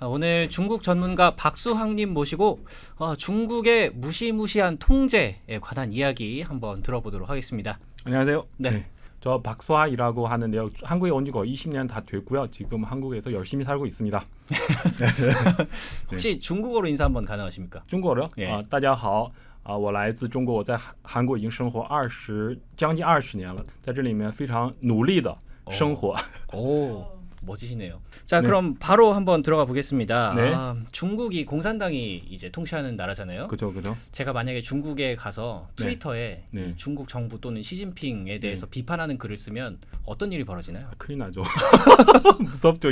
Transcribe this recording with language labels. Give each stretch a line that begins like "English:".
Korean: 오늘 중국 전문가 박수황님 모시고 중국의 무시무시한 통제에 관한 이야기 한번 들어보도록 하겠습니다. 안녕하세요. 네. 저 박수아이라고 하는데요. 한국에 온 지 거의 20년 다 됐고요. 지금 한국에서 열심히 살고 있습니다. 혹시 중국어로 인사 한번 가능하십니까? 중국어요? 예.
Chinese: 大家好。我来自中国，我在韩国已经生活将近20年了，在这里面非常努力的生活。
Korean: 오, 멋지시네요. 자, 네. 그럼 바로 한번 들어가 보겠습니다. 네. 중국이 공산당이 이제 통치하는 나라잖아요. 그죠. 제가 만약에 중국에 가서 네. 트위터에 네. 이 중국 정부 또는 시진핑에 대해서 비판하는 글을 쓰면 어떤 일이 벌어지나요? 큰일 나죠. 무섭죠.